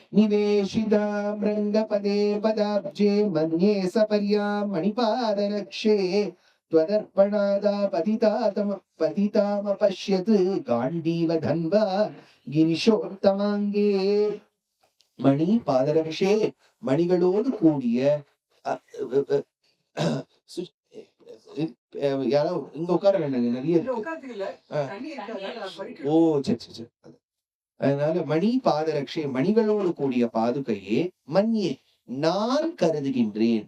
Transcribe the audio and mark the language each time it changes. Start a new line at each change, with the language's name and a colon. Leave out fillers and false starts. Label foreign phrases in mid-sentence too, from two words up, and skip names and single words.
Sanskrit: निवेशितां रङ्गपते पदाब्जे मन्ये सपर्यां मणिपादरक्षे त्वदर्पणादा पतितामपश्यत् गाण्डीव धन्वा गिरिशोत्तमाङ्गे मणि पादरक्षे
Tamil: மணிகளோடு கூடிய யாரோ இங்க உட்கார நிறைய ஓ சரி சரி. அதனால
Sanskrit: मणि पादरक्षे
Tamil: மணிகளோடு கூடிய பாதுகையே மன்யே நான் கருதுகின்றேன்.